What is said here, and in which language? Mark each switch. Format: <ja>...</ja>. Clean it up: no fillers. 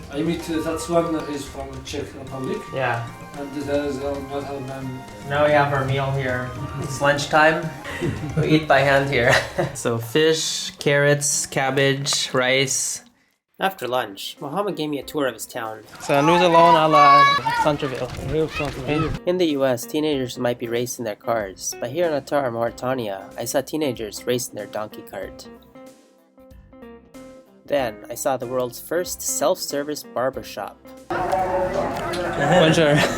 <en>I meet that's one is from Czech Republic, Yeah. and there's another man. Now we have our meal here. It's lunchtime. We eat by hand here. So fish, carrots, cabbage, rice. After lunch, Mohammed gave me a tour of his town.</en> <fr>So nous allons à la centre-ville.</fr> <en>In the US, teenagers might be racing their cars, but here in Atar, Mauritania, I saw teenagers racing their donkey cart. Then, I saw the world's first self-service barber shop.</en> <fr>Bonjour.</fr>